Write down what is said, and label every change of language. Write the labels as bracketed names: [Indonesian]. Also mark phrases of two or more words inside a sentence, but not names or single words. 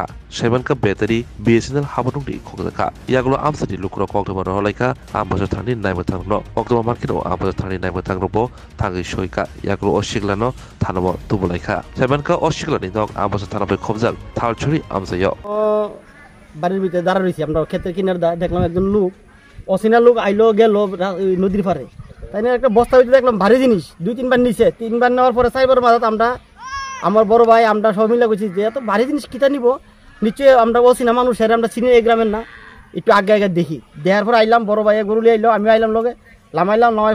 [Kok Borok] Sebanka betari BSNL habanungni khogzaka. Yagulo amsani lukro kongtama rohlaika ambasa thani naimatangno. Kongtama markino ambasa thani naimatangnobo tangi shoika. Yagulo oshiklano thanamo tubulaika. Sebanka oshiklani dog ambasa thanabe khobjak thalchuri amsayo. [Bangla] বাড়ির ভিতরে দাঁড়া রয়েছি আমরা ক্ষেতের কিনারে দেখলাম একজন লোক অচেনা লোক আইলো গেল নদীর পারে তাই না একটা বস্তা ভিতরে দেখলাম ভারী জিনিস 2-3 বার নিছে 3 বার নেওয়ার পরে 4 বার মাঝে আমরা আমার বড় ভাই আমরা সব মিলে কইছি যে এত ভারী জিনিস কিটা নিব নিশ্চয়ই আমরা অচেনা মানুষ এর আমরা চিনি এই গ্রামের না একটু আগে দেখি দেখার পর আইলাম বড় ভাই গরুলি আইলো আমি আইলাম লগে নামার